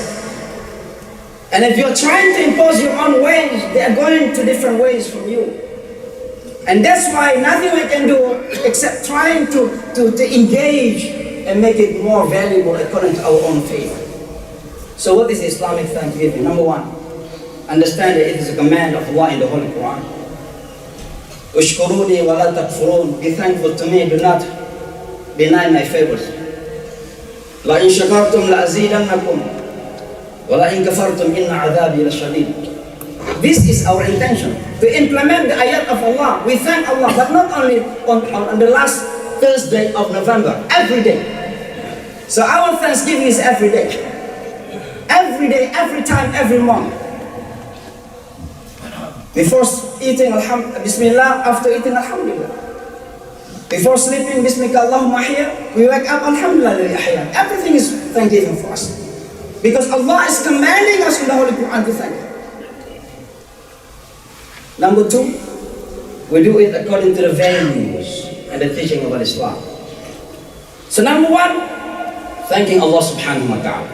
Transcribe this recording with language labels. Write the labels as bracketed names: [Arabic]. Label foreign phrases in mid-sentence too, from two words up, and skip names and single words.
[English] And if you're trying to impose your own ways, they are going to different ways from you. And that's why nothing we can do except trying to engage and make it more valuable according to our own faith. So what is Islamic Thanksgiving? Number one, understand that it is a command of Allah in the Holy Quran. [Arabic] اشكروني ولا تكفرون. [English] Be thankful to me, do not deny my favors. [Arabic] لئن شكرتم لأزيدنكم ولئن كفرتم إن عذابي لشديد. [English] This is our intention, to implement the ayat of Allah. We thank Allah, but not only on the last Thursday of November, every day. So our Thanksgiving is every day. Every day, every time, every month. Before eating Bismillah, after eating Alhamdulillah. Before sleeping, [Arabic] باسمك اللهم أحيا, [English] we wake up, [Arabic] الحمد لله للأحيا. [English] Everything is Thanksgiving for us. Because Allah is commanding us in the Holy Quran to thank Him. Number two, we do it according to the values and the teaching of Islam. So number one, thanking Allah [Arabic] سبحانه وتعالى.